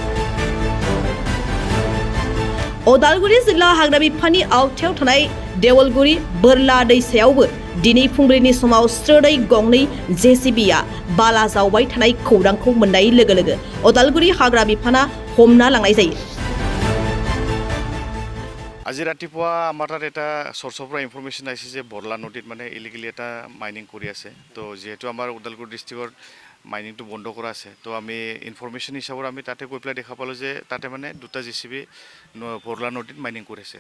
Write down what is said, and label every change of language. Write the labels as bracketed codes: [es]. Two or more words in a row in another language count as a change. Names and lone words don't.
[brx] उदालगुरि जिल्ला हाग्रा बिफाननि आवथायाव थानाय देवलगुरि बोरला दैसायावबो दिनै फुंबिलिनि समाव स्रोदै गंनै जेसिबिआ बाला जावबाय थानाय खौरांखौ मोननाय लोगो लोगो उदालगुरि हाग्रा बिफाना हमना लांनाय जायो। [as] আজি ৰাতিপুৱা আমাৰ তাত এটা চ'ৰ্চৰ পৰা ইনফৰমেশ্যন আহিছে যে বৰলা নদীত মানে ইলিগেলি এটা মাইনিং কৰি আছে। তো যিহেতু আমাৰ ওদালগুৰি [en] districtৰ miningটো [as] বন্ধ কৰা আছে, তো আমি ইনফৰমেশ্যন হিচাপত আমি তাতে গৈ পেলাই দেখা পালোঁ যে তাতে মানে দুটা জেচিবি বৰলা নদীত মাইনিং কৰিছে।